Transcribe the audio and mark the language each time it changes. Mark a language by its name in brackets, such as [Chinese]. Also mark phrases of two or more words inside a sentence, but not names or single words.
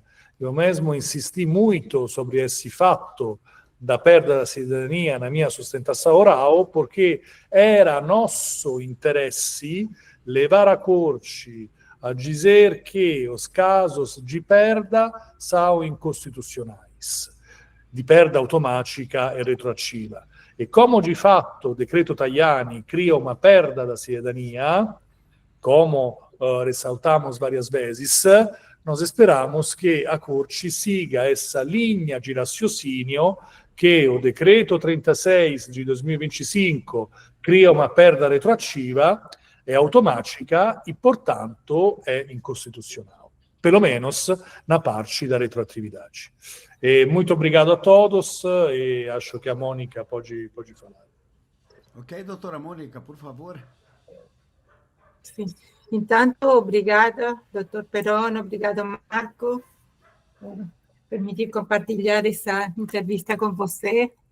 [Portuguese] Eu mesmo insisti muito sobre esse fato da perda da cidadania na minha sustentação oral, porque era nosso interesse levar a corte a dizer que os casos de perda são inconstitucionais, [Italian] di perda automatica e retroattiva. [Portuguese] E como [Italian] di fatto il decreto Tajani [Portuguese] cria uma perda da cidadania, como ressaltamos várias vezes, nós esperamos que a Corte siga essa linha de raciocínio che o decreto 36 di 2025 cria uma perda [Italian] retroattiva, è automatica [Portuguese] e, portanto, è incostitucional. Pelo menos na parte da retroatividade. Muito obrigado a todos e acho que a Mônica pode falar. Ok, doutora Mônica, por favor. Sim. Intanto, obrigada, doutor Perón, obrigado, Marco, por permitir compartilhar essa entrevista com você.